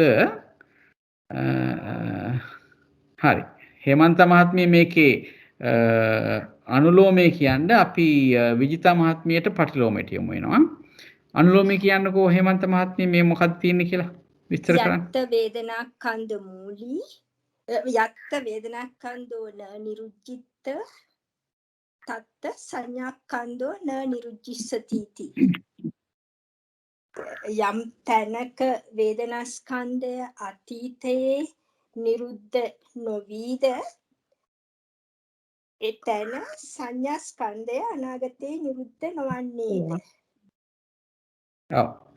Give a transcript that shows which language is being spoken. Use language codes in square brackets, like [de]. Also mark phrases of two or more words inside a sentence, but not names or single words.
[si] හරි. හේමන්ත මහත්මිය මේකේ අනුලෝමයේ කියන්නේ අපි විජිතා මහත්මියට පටිලෝමයට යමු වෙනවා. අනුලෝමයේ කියන්නකෝ හේමන්ත මහත්මිය මේ මොකක්ද තියෙන්නේ කියලා විස්තර කරන්න. [pi] යත්ත වේදනා කන්ද මූලී යත්ත වේදනා කන්දෝ න නිරුජ්ජිත තත්ත සංඥා කන්දෝ න නිරුජ්ජිස්සති [si] යම් තැනක වේදනා ස්කන්ධය අතීතයේ නිරුද්ධ නොවීද එතන සංඥා ස්කන්ධය අනාගතයේ නිරුද්ධ නොවන්නේද? ඔව්.